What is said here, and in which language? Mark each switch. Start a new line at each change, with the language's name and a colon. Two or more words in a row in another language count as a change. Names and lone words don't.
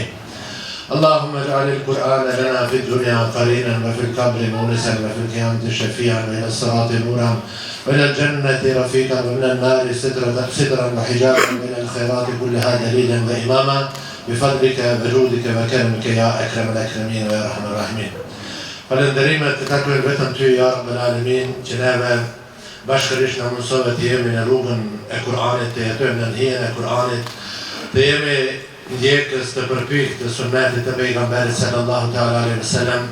Arabic: اللهم اجعل القرآن لنا في الدنيا قرينا وفي القبر مونسا وفي القيامة شفيعا وإلى الصراط نورا وإلى الجنة رفيقا ومن النار سترا وحجابا وإلى الخيرات كلها دليلا وإماما بفضلك وجودك وكرمك يا أكرم الأكرمين ويا أرحم الراحمين.
Albanian: Falënderimet të takojnë vetëm ty,
Arabic: يا رب العالمين,
Albanian: që neve bashkërisht në mundësove të jemi në rrugën e Kur'anit, të jetojmë në hijen e Kur'anit, të jemi ndjekës të përpikë të sunnetit të pejgamberit
Arabic: صلى الله تعالى عليه وسلم.